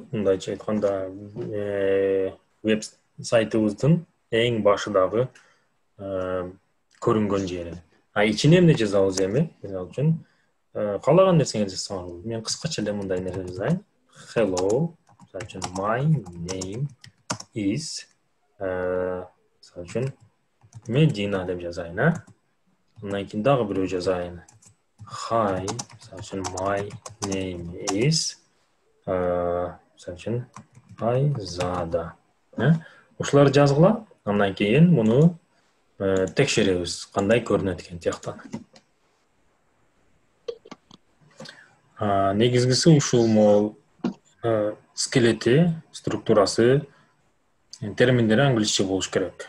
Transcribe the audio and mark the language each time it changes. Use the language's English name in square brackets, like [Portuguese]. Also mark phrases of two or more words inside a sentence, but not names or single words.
[Kyrgyz] Мындайча айтканда веб сайтыбыздын эң башыдагы көрүнгөн жери. Ичине эмне жазабыз эми? Мисалы үчүн каалаган нерсеңерди жазсаңар болот. Мен кыскача эле мындай нерсе жазайын. Hello. Мисалы үчүн [English] my name is [Kyrgyz] мисалы үчүн Medina деп жазайын, Андан кийин дагы бирөө жазайын. Hi, мисалы үчүн [English] my name is [Kyrgyz] мисалы үчүн Айзада. Ушуларды жазгыла. Андан кийин муну текшеребиз, кандай көрүнөт экен тияктан. Негизгиси ушул могул скелети, структурасы, терминдери англисче болуш керек.